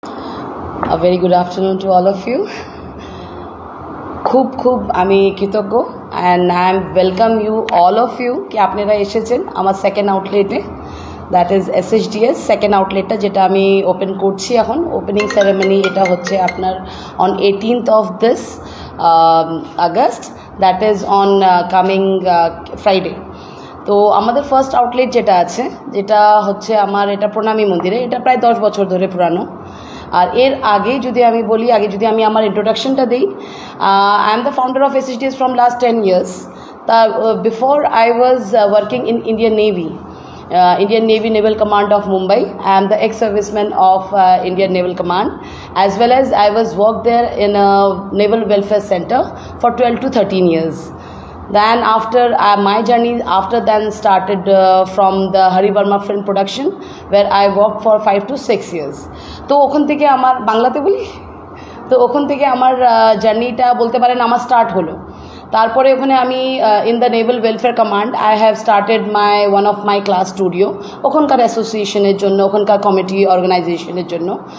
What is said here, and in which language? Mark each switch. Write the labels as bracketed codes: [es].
[en] A very good afternoon to all of you. [bn] খুব আমি কৃতজ্ঞ [en] and I am welcome you all of you [bn] কি আপনারা এসেছেন আমার সেকেন্ড আউটলেটে, দ্যাট ইজ SHDS সেকেন্ড আউটলেটটা যেটা আমি ওপেন করছি এখন। ওপেনিং সেরেমনি এটা হচ্ছে আপনার on 18th of this August, [en] That is on coming Friday. [bn] তো আমাদের ফার্স্ট আউটলেট যেটা আছে, যেটা হচ্ছে আমার এটা প্রণামী মন্দিরে, এটা প্রায় 10 বছর ধরে পুরানো। আর এর আগে যদি আমি বলি, আগে যদি আমি আমার ইন্ট্রোডাকশনটা দিই, [en] I am the founder of SHDS from last 10 years. Before I was working in Indian Navy Naval Command of Mumbai. I am the ex-serviceman of Indian Naval Command, as well as I was worked there in a Naval Welfare Center for 12 to 13 years. Then after my journey after then started from the Hari Verma Film Production, where I worked for 5 to 6 years. [bn] তো ওখান থেকে আমার বাংলাতে বলি, তো ওখান থেকে আমার জার্নিটা বলতে পারেন আমার স্টার্ট হলো। তারপরে ওখানে আমি [en] in the naval welfare command I have started one of my class studio, [bn] ওখানকার অ্যাসোসিয়েশনের জন্য, ওখানকার কমিটি অর্গানাইজেশনের জন্য।